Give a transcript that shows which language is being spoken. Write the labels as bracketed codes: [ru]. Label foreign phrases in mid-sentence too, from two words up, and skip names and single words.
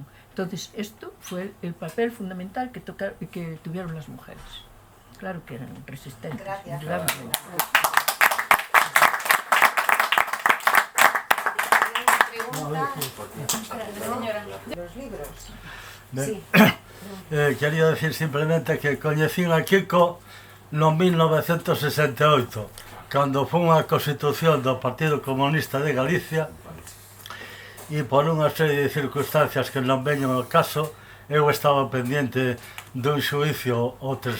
[es] Entonces, esto fue el papel fundamental que tuvieron las mujeres. Claro que eran resistentes. Gracias. Indudablemente. Los libros. Sí. [gl] Quería decir simplemente que coñecín a Kiko no 1968, cando foi unha constitución do Partido Comunista de Galicia, e por unha serie de circunstancias que non veñen ao caso, eu estaba pendiente dun xuicio o